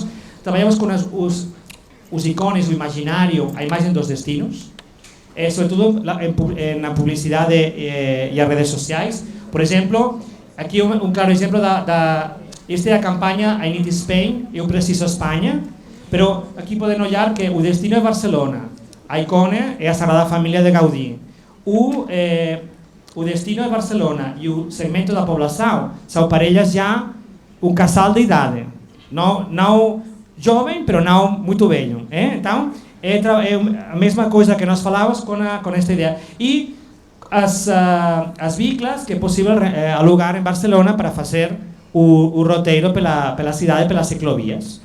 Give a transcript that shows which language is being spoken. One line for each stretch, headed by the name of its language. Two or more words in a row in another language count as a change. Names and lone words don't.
Galician: Traballamos con os icones, o imaginario, a imagen dos destinos, sobre todo na publicidade e as redes sociais. Por exemplo, aquí un claro exemplo esta é a campaña I Need Spain, eu preciso España, pero aquí poden ollar que o destino é Barcelona, a icone é a Sagrada Familia de Gaudí, o destino é Barcelona e o segmento da poblação
Portuguese: são parellas já un casal de idade, não jovem, pero não muito velho, então é a mesma coisa que nós falávamos com esta ideia. E as biclas que é possível alugar em Barcelona para fazer o roteiro pela cidade, pelas ciclovías.